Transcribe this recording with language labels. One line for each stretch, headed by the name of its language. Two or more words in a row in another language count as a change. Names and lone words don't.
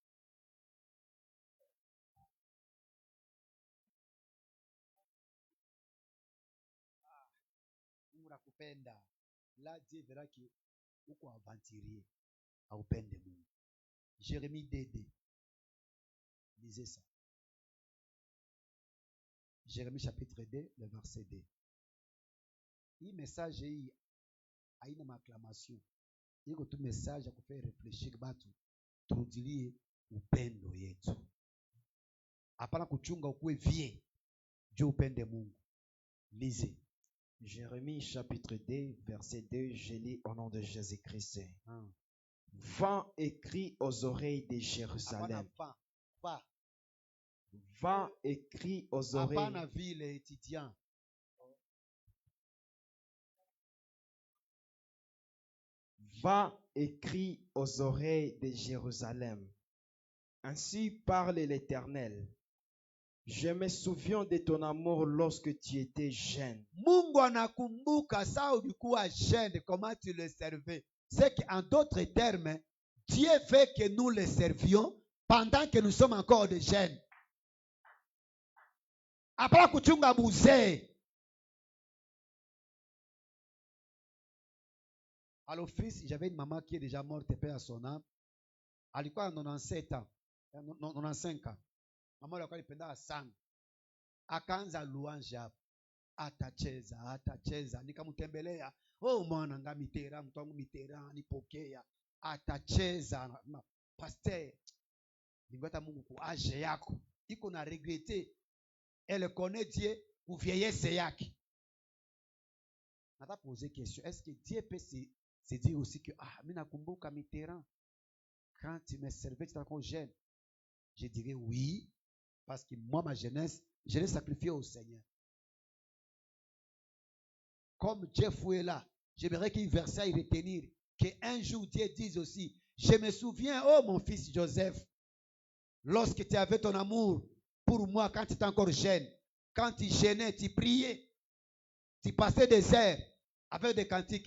Swahili: Mungu nakupenda.
French: Là Dieu verra que uko aventurier.
Swahili: Aupende Mungu.
French: Jérémie 2:2. Lisez ça. Jérémie chapitre 2, le verset 2.
Swahili: Hii message hii haina maaklamation. Iko tu message ya kufanya réfléchir batu turudilie upendo yetu. Hapana kuchunga ukuwe vie. Dieu upende Mungu.
French: Lisez. Jérémie chapitre 2, verset 2, je lis au nom de Jésus-Christ. Vent et crie aux oreilles de Jérusalem. Vent et crie aux oreilles.
Swahili: Hapana vile étudiant.
French: Va et crie aux oreilles de Jérusalem. Ainsi parle l'Éternel. Je me souviens de ton amour lorsque tu étais jeune.
Swahili: Mungu anakumbuka saa ulikuwa jeune,
French: comment tu le servais. C'est qu'en d'autres termes, Dieu veut que nous le servions pendant que nous sommes encore des jeunes.
Swahili: Après kuchunga buzee.
French: À l'office, j'avais une maman qui est déjà morte, paix à son âme.
Swahili: Alikuwa 97 ans, 95 ans. Mama alikuwa alipenda sana. Akaanza louange hapo. Atacheza. Nikamtembelea. Mwana nga Mitera, mtu wangu Mitera, nipokea. Atacheza. Pasteur, ningota Mungu kwa age yako. Iko na regretter.
French: Elle connaît Dieu ou vieillesse yake. Nata poser question. Est-ce que Dieu peut se dire aussi que
Swahili: mimi nakumbuka
French: Mitterrand quand tu me servais, tu étais encore jeune? Je dirais oui, parce que moi, ma jeunesse, je l'ai sacrifié au Seigneur. Comme Dieu est là, j'aimerais qu'il verse à y retenir qu'un jour Dieu dise aussi, je me souviens, mon fils Joseph, lorsque tu avais ton amour pour moi quand tu étais encore jeune, quand tu gênais, tu priais, tu passais des heures avec des cantiques.